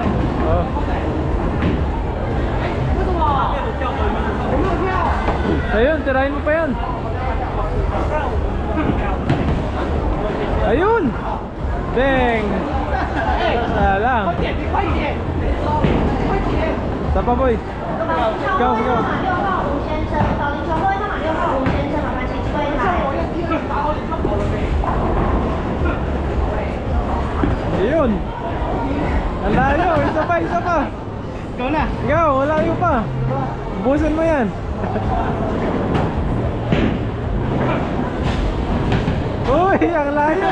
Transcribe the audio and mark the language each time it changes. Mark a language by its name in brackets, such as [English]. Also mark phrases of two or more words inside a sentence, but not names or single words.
[Filipino] Oo. Ayun, tirahin mo pa yan. Ayun! Deng! Wala lang. Isa pa, boy. [Chinese] 号位号码6号吴先生，保龄球后位号码6号吴先生，麻烦请去柜台。 [Filipino] Ayun! Ang layo! Isa pa, isa pa! Ikaw na. Ikaw, malayo pa! Busan mo yan! Uy! Ang layo!